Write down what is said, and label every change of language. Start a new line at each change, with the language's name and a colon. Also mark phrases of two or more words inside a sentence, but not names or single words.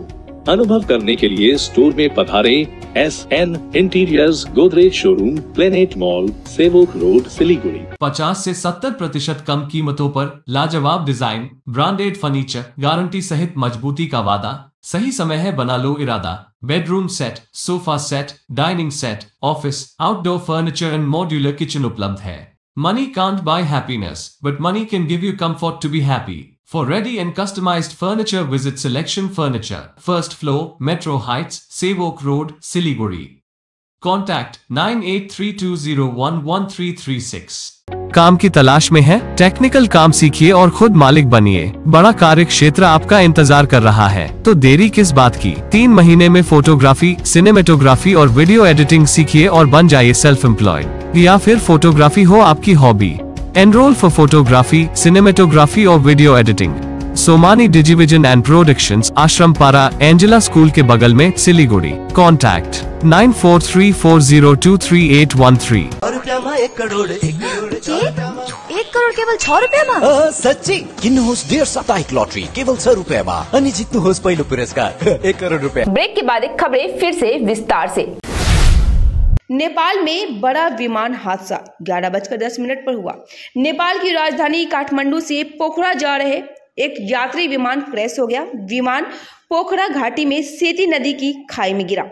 Hindi: अनुभव करने के लिए स्टोर में पधारें। SN इंटीरियर्स, गोदरेज शोरूम, प्लेनेट मॉल, सेवोक रोड, सिलीगुड़ी। 50 से 70% कम कीमतों पर लाजवाब डिजाइन,
English: branded furniture,
Hindi: गारंटी सहित मजबूती का वादा। सही समय है, बना लो इरादा।
English: bedroom set, sofa set, dining set, office, outdoor furniture and modular kitchen
Hindi: उपलब्ध है।
English: Money can't buy happiness, but money can give you comfort to be happy. For ready and customized furniture, visit Selection Furniture, first floor, Metro Heights, Sevok Road, Siliguri. Contact 9832011336।
Hindi: काम की तलाश में है? टेक्निकल काम सीखिए और खुद मालिक बनिए। बड़ा कार्य क्षेत्र आपका इंतजार कर रहा है, तो देरी किस बात की। 3 महीने में फोटोग्राफी, सिनेमेटोग्राफी और
English: video editing
Hindi: सीखिए और बन जाइए
English: self employed.
Hindi: या फिर फोटोग्राफी हो आपकी हॉबी।
English: enroll for photography, cinematography
Hindi: और
English: video editing.
Hindi: सोमानी डिजिविजन एंड प्रोडक्शंस, आश्रम पारा, एंजेला स्कूल के बगल में, सिलीगुड़ी। कॉन्टैक्ट 9434023813।
Nepali: 1 करोड 1 करोड केवल 6 रुपयामा। सच्ची किन्नुहोस् डेढ साप्ताहिक लॉटरी केवल 6 रुपयामा अनि जित्नुहोस् पहिलो पुरस्कार 1 करोड रुपया।
Hindi: ब्रेक के बाद खबरें फिर से विस्तार से। नेपाल में बड़ा विमान हादसा 11:10 पर हुआ। नेपाल की राजधानी काठमांडू से पोखरा जा रहे एक यात्री विमान क्रैश हो गया। विमान पोखरा घाटी में सेती नदी की खाई में गिरा।